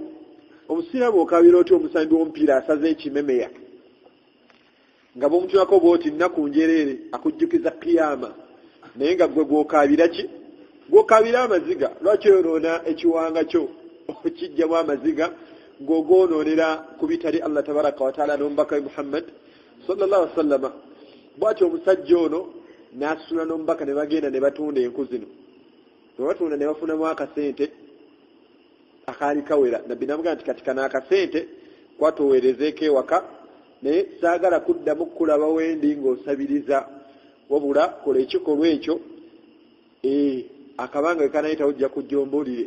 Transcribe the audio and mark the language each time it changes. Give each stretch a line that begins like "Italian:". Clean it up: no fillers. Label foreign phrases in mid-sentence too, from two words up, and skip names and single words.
Ganda: Omusiraamu okabira oti omusambi w'omupiira asaze ekimemeya nga bw'omutunako bw'oti nnaku njereere akujjukiza kiyama, naye nga gwe gw'okabira ki? Gw'okabira amaziga. Lwaki oyonoona ekiwanga kyo okijjamu amaziga ng'ogwonoonera ku bitali
Arabic: الله تبارك وتعالى
Ganda: n'omubaka we Muhammad
Arabic: صلى الله عليه وسلم?
Ganda: Bw'atyo omusajja ono n'asula n'omubaka ne bagenda ne batunda enku zino. Bwe batunda ne bafunamu akasente akaali kawera. Nabbi n'amugamba nti kati kana akasente kwatoweerezeeko ewaka, naye saagala kuddamu kulaba wendi ng'osabiriza, wabula kola ekikolwa ekyo akabanga we kanayitawo ojja kujja ombuulire.